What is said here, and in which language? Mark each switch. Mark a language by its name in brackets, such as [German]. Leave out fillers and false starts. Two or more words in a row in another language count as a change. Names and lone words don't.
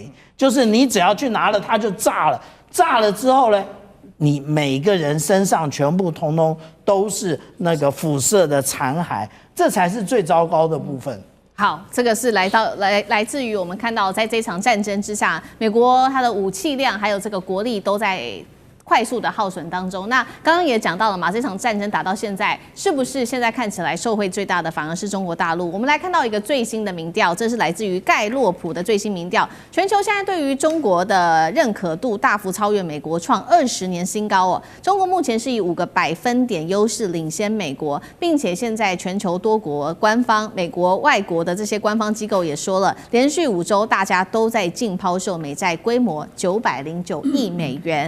[Chinese] 就是你只要去拿了，它就炸了。炸了之後呢，你每個人身上全部通通都是那個輻射的殘骸，這才是最糟糕的部分。好，這個是來自於我們看到，在這場戰爭之下，美國它的武器量還有這個國力都在快速的耗損當中。那剛剛也講到了嘛，這場戰爭打到現在，是不是现在看起來受惠最大的反而是中國大陸？我們來看到一個最新的民調，這是來自於蓋洛普的最新民調，全球現在對於中國的認可度大幅超越美國，創20年新高哦。中國目前是以5個百分點優勢領先美國，並且現在全球多國官方、美國外國的這些官方機構也說了，連續5週大家都在淨拋售美債規模909億美元。